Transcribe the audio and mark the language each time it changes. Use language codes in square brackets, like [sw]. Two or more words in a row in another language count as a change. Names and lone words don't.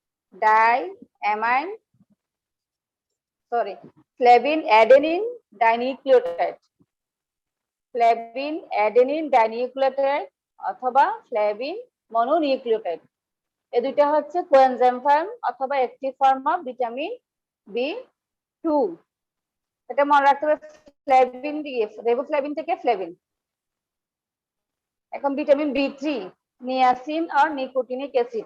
[en] diamine, sorry, flavin adenine dinucleotide, flavin adenine dinucleotide অথবা flavin mononucleotide, [bn] এই দুইটা হচ্ছে [en] coenzyme form অথবা active form of vitamin B2. [bn] এটা মনে রাখতে হবে, ফ্লেভিন দিয়ে, রেবোফ্লেভিন থেকে ফ্লেভিন। এখন ভিটামিন B3, নিয়াসিন আর [en] nicotinic acid.